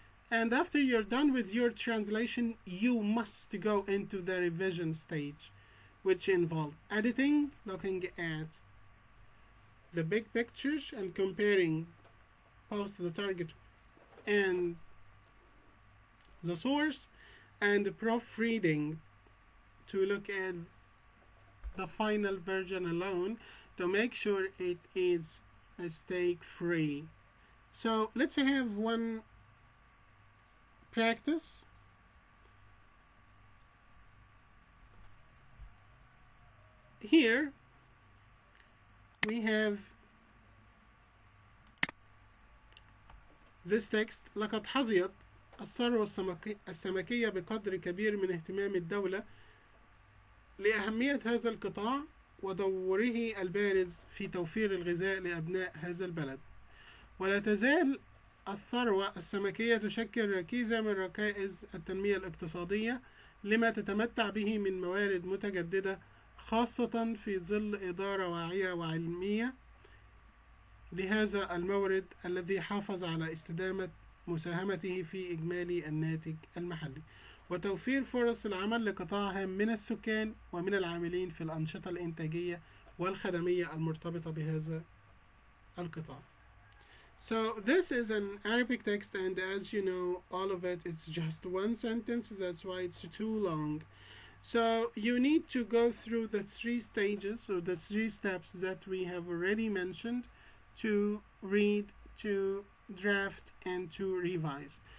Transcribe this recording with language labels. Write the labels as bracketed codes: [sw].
[en] And after you're done with your translation, you must go into the revision stage, which involve editing, looking at the big pictures and comparing both the target and the source, and proofreading to look at the final version alone to make sure it is mistake free. So let's have one practice. Here we have this text: [ar] لقد حظيت الثروة السمكية بقدر كبير من اهتمام الدولة لأهمية هذا القطاع ودوره البارز في توفير الغذاء لأبناء هذا البلد. ولا تزال الثروة السمكية تشكل ركيزة من ركائز التنمية الاقتصادية لما تتمتع به من موارد متجددة، خاصة في ظل إدارة واعية وعلمية لهذا المورد الذي حافظ على استدامة مساهمته في إجمالي الناتج المحلي، وتوفير فرص العمل لقطاع هام من السكان ومن العاملين في الأنشطة الإنتاجية والخدمية المرتبطة بهذا القطاع. [en] So this is an Arabic text, and as you know, all of it, it's just one sentence, that's why it's too long. So you need to go through the 3 stages, or the 3 steps that we have already mentioned, to read, to draft, and to revise.